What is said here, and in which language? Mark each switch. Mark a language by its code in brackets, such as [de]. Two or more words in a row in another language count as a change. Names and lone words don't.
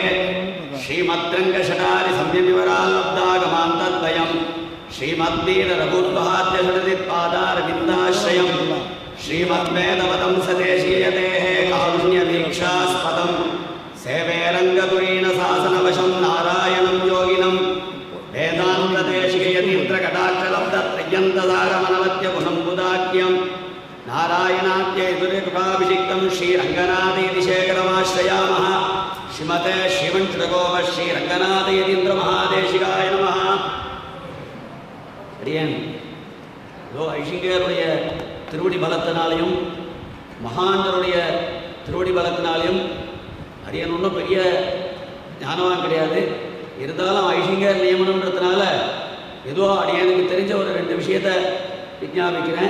[sa] श्रीमद्रङ्गशटारि संयमिवराल्लब्धागमान्तद्वयं श्रीमद्वीररघुर्वहाद्यषडतिपादारविन्दाश्रयं श्रीमद्वेदवदंसदेशीयतेः कारुण्यवीक्षास्पदं सेवे रङ्गपुरीणशासनवशं नारायणं योगिनं वेदान्तदेशीयतीन्द्रकटाक्षलब्धत्रय्यन्तसारमनवद्यगुणं बुधाख्यं नारायणाद्यैतुर्यकृपाभिषिक्तं श्रीरङ्गनाथयतिशेखरमाश्रयामः. श्रीमते श्रीमन्षडगोप श्रीरङ्गनाथयतीन्द्रमहादेशिकाय नमः. [ta] அடியேன் இதோ ஐஷிங்கருடைய திருவடி பலத்தினாலையும் மகான்களுடைய திருவடி பலத்தினாலையும் அடியன் ஒன்றும் பெரிய ஞானவான் கிடையாது. இருந்தாலும் ஐஷிங்கர் நியமனம்ன்றதுனால ஏதோ அடியனுக்கு தெரிஞ்ச ஒரு 2 விஷயத்தை விஞ்ஞாபிக்கிறேன்.